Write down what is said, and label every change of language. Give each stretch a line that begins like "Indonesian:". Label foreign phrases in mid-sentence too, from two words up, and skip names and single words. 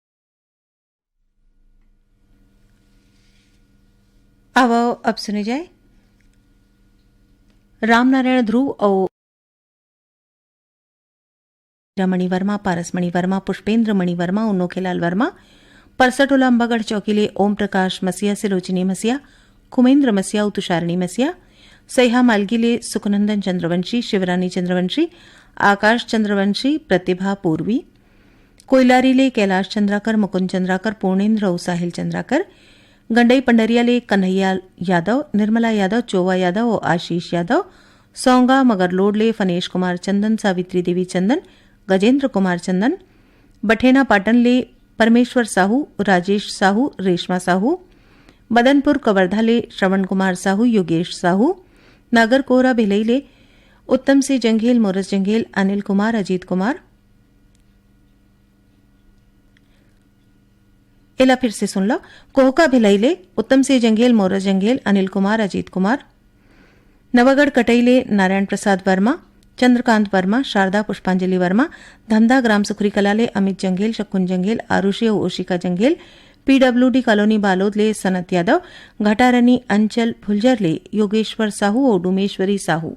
Chhattisgarhi: अब सुने जाए रामनारायण ध्रुव और मणि वर्मा, पारस मणि वर्मा, पुष्पेंद्र मणि वर्मा, उन्नोखेलाल वर्मा, परसटोला अंबागढ़ चौकीले ओम प्रकाश मसिया, सिलोचिनी मसिया, कुमेंद्र मसिया, तुषारिणी मसिया, सह्या मालगीले सुखनंदन चंद्रवंशी, शिवरानी चंद्रवंशी, आकाश चंद्रवंशी, प्रतिभा पूर्वी, कोयलारीले कैलाश चंद्राकर, मुकुंद चंद्राकर, पूर्णेन्द्र और साहिल चंद्राकर, गंडई पंडरियाले कन्हैया यादव, निर्मला यादव, चोवा यादव और आशीष यादव, सौंगा मगरलोडले फनेश कुमार चंदन, सावित्री देवी चंदन, गजेंद्र कुमार चंदन, बठेना पाटनले परमेश्वर साहू, राजेश साहू, रेशमा साहू, मदनपुर कवर्धाले श्रवण कुमार साहू, योगेश साहू, नागरकोरा भिलईले उत्तम सिंह जंघेल, मोरस जंघेल, अनिल कुमार, अजीत कुमार। एला फिर से सुन लो। कोहका भिलईले उत्तम सिंह जंघेल, मोरस जंघेल, अनिल कुमार, अजीत कुमार। नवगढ़ कटईले नारायण प्रसाद वर्मा, चंद्रकांत वर्मा, शारदा पुष्पांजलि वर्मा, धंधा ग्राम सुखरी कलाले अमित जंघेल, शकुन जंघेल, आरुषि और ओशिका जंघेल, पीडब्ल्यूडी कॉलोनी बालोदले सनत यादव, घटारनी अंचल फुलझरले योगेश्वर साहू और डुमेश्वरी साहू।